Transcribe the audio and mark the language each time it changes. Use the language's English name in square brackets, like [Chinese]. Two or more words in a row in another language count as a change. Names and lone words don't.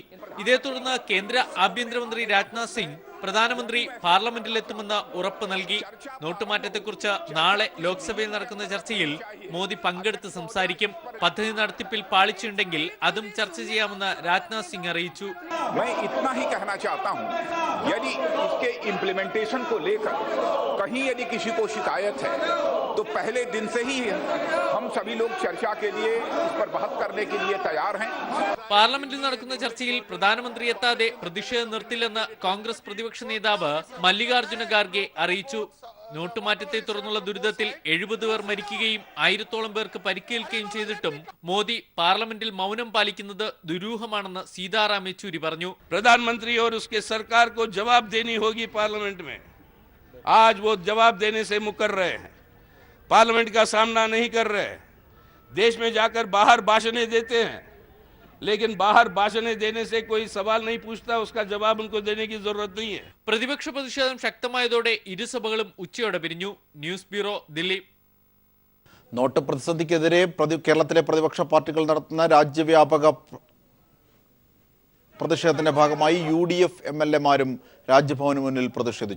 [Malayalam] ഇതേ തുടർന്ന് കേന്ദ്ര ആഭ്യന്തരമന്ത്രി രാജ്നാഥ് സിംഗ് പ്രധാനമന്ത്രി പാർലമെന്റിലെത്തുമെന്ന് ഉറപ്പ് നൽകി. നോട്ടുമാറ്റത്തെക്കുറിച്ച് നാളെ ലോക്സഭയിൽ നടക്കുന്ന ചർച്ചയിൽ മോദി പങ്കെടുത്ത് സംസാരിക്കും. പദ്ധതി നടത്തിപ്പിൽ പാളിച്ചുണ്ടെങ്കിൽ അതും ചർച്ച ചെയ്യാമെന്ന് രാജ്നാഥ് സിംഗ് അറിയിച്ചു. [Hindi] कहीं यदि किसी को शिकायत है तो पहले दिन से ही हम सभी लोग चर्चा के लिए इस पर बहस करने के लिए तैयार हैं। [Malayalam] പാർലമെന്റിൽ നടക്കുന്ന ചർച്ചയിൽ പ്രധാനമന്ത്രി എത്താതെ പ്രതിഷേധം നിർത്തില്ലെന്ന് കോൺഗ്രസ് പ്രതിപക്ഷ നേതാവ് മല്ലികാർജുന ഖാർഗെ അറിയിച്ചു. നോട്ടുമാറ്റത്തെ തുടർന്നുള്ള ദുരിതത്തിൽ 70 പേർ മരിക്കുകയും 1000-ഓളം പേർക്ക് പരിക്കേൽക്കുകയും ചെയ്തിട്ടും മോദി പാർലമെന്റിൽ മൗനം പാലിക്കുന്നത് ദുരൂഹമാണെന്ന് സീതാറാം യെച്ചൂരി പറഞ്ഞു. [Hindi] प्रधानमंत्री और उसके सरकार को जवाब देनी होगी पार्लियामेंट में। आज वो जवाब देने से मुकर रहे हैं, पार्लियामेंट का सामना नहीं कर रहे, देश में जाकर बाहर भाषणें देते हैं, लेकिन बाहर भाषणें देने से कोई सवाल नहीं पूछता, उसका जवाब उनको देने की जरूरत नहीं है। [Malayalam] പ്രതിപക്ഷ പ്രതിഷേധം ശക്തമായതോടെ ഇരുസഭകളും ഉച്ചയോടെ പിരിഞ്ഞു. ന്യൂസ് ബ്യൂറോ, ദില്ലി. നോട്ട് പ്രതിസന്ധിക്കെതിരെ കേരളത്തിലെ പ്രതിപക്ഷ പാർട്ടികൾ നടത്തുന്ന രാജ്യവ്യാപക പ്രതിഷേധത്തിന്റെ ഭാഗമായി UDF MLA-മാരും രാജ്ഭവന് മുന്നിൽ പ്രതിഷേധിച്ചു.